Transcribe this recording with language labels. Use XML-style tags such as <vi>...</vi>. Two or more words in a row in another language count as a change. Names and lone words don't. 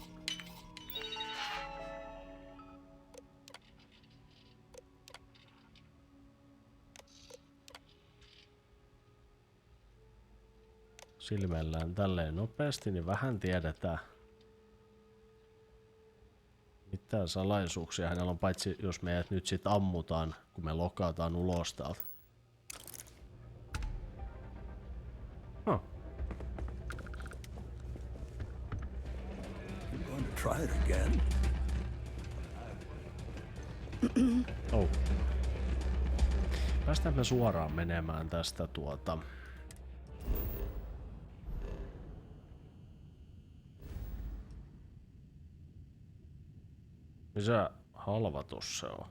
<fi>Silmäillään tälleen nopeasti, niin vähän tiedetään, mitä salaisuuksia hänellä on, paitsi jos meidät nyt sit ammutaan, kun me lokataan ulos täältä.</fi> <en>Try it again. Oh.</en> <fi>Päästään me suoraan menemään tästä Missä halvatus se on?</fi>